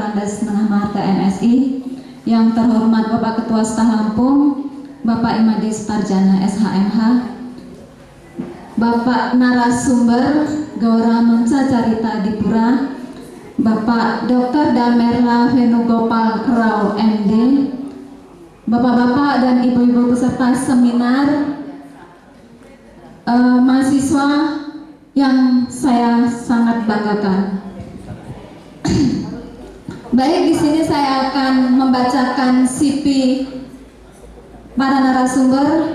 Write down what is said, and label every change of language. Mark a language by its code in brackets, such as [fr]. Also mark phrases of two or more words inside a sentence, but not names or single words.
[id] Andes Menah Maharta MSI, yang terhormat Bapak Ketua Staf Lampung, Bapak Imadi Sutarjana SHMH, Bapak narasumber Gaura Manca Carita Dipura, Bapak Dr. Damerla Venugopal Rao MD, Bapak-bapak dan ibu-ibu peserta seminar, mahasiswa yang saya sangat banggakan. Baik, di sini saya akan membacakan CV para narasumber.